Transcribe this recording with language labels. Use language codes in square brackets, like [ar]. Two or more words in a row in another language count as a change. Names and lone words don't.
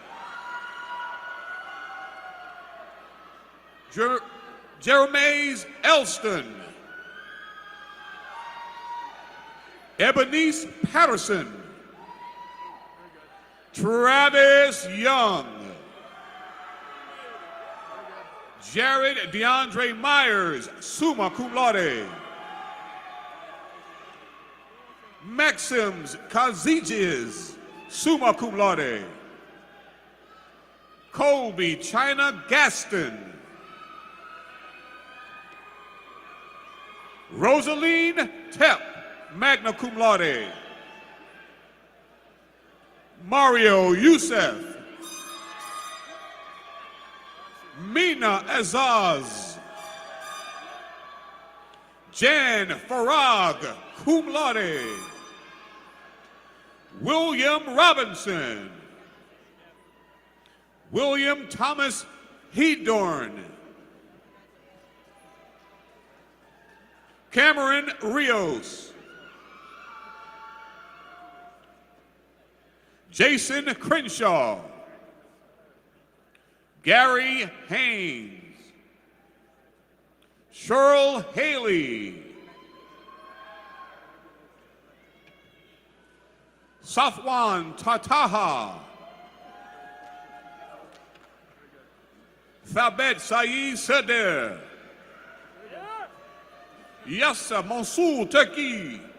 [en] Jeremiah Elston. Ebonice Patterson. Travis Young. Jared DeAndre Myers, [la] summa cum laude. [en] Maxims Kaziges, [la] summa cum laude. [en] Colby China Gaston. Rosaline Tepp, [la] magna cum laude. [en] Mario Youssef. Mina Azaz. Jan Farag, [la] cum laude. [en] William Robinson. William Thomas Hedorn. Cameron Rios. Jason Crenshaw. Gary Haynes. Cheryl Haley. Safwan Tataha. Thabet Saeed Seder. Yassa Mansour Turki.